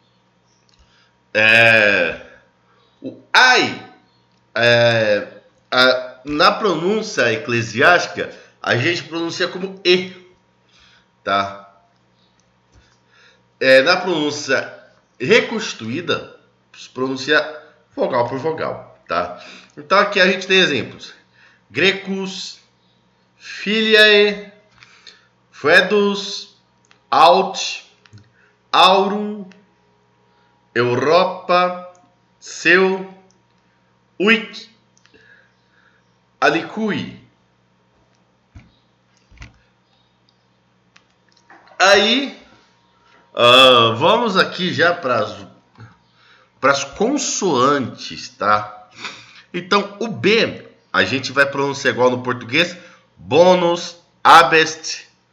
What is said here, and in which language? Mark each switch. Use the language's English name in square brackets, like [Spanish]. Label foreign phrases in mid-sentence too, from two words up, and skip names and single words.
[Portuguese] O ai, na pronúncia eclesiástica, a gente pronuncia como e, tá? Na pronúncia reconstituída, se pronuncia vogal por vogal, tá? Então aqui a gente tem exemplos: [Latin] Grecus, Filiae, Foedus, Aut, Aurum, Europa, Seu, Uic, Alicui. [Portuguese] Aí, vamos aqui já para as consoantes, tá? Então, o B, a gente vai pronunciar igual no português, [Latin] bonus, abest.